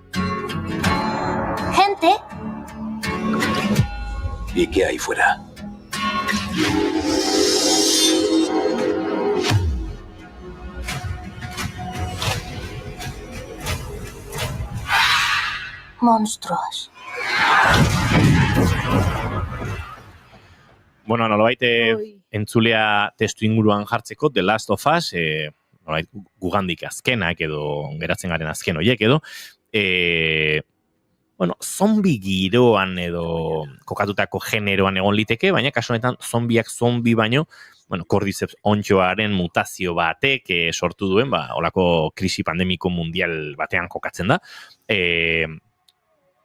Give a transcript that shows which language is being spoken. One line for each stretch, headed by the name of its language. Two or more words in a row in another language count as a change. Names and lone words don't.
Spanish: Gente. ¿Y qué hay fuera? Monstruos.
Basque: Bueno, nolabait entzulea testu inguruan jartzeko, The Last of Us, nolabait gugandik azkenak edo geratzen garen azken horiek edo, bueno, zombi giroan edo kokatutako generoan egon liteke, baina kasu honetan zombiak zombi baino, bueno, Cordyceps ontxoaren mutazio batek sortu duen, olako krisi pandemiko mundial batean kokatzen da.